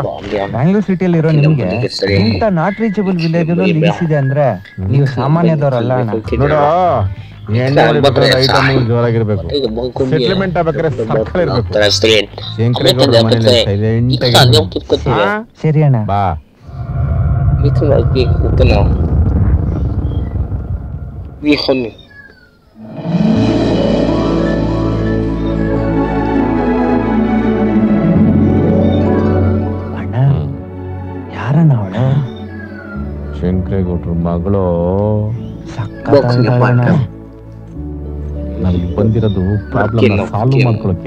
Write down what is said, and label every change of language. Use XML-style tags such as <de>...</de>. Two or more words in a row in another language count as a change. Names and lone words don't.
<kn>ಬ್ಯಾಂಗ್ಳೂರ್ ಸಿಟಿಯಲ್ಲಿ ಇರೋ ನಿಮ್ಗೆ ಇಂತ</kn> <en>not reachable village links</en> <kn>ಇದೆ ಅಂದ್ರೆ ನೀವು ಸಾಮಾನ್ಯದವರಲ್ಲ ಅಣ್ಣ. ನೋಡು, ಐಟಮ್ ಜೋರಾಗಿರ್ಬೇಕು. ಸೆಟ್ಲ್ಮೆಂಟ್ ಆಗ್ಬೇಕಾದ್ರೆ ಸಕ್ಕರೆ ಇರ್ಬೇಕು. ಶಂಕರೇಗೌಡ ಮನೇಲಿ ಸೈಲೆಂಟ್ ಆಗಿ. ಸರಿ ಅಣ್ಣ ಬಾ. Itu lagi kenal. Wihon. ಅಣ್ಣ ಯಾರಣ್ಣ ಅವಳು? ಶಂಕರೇಗೌಡ್ರ ಮಗಳು. ಸಕ್ಕತ್ತಾಗಿದ್ದಾಳಣ್ಣ. ನಮ್ಗೆ ಬಂದಿರೋದು</kn> <en>problem solve</en> <kn>ಮಾಡ್ಕೊಳಕ್ಕೆ.</kn>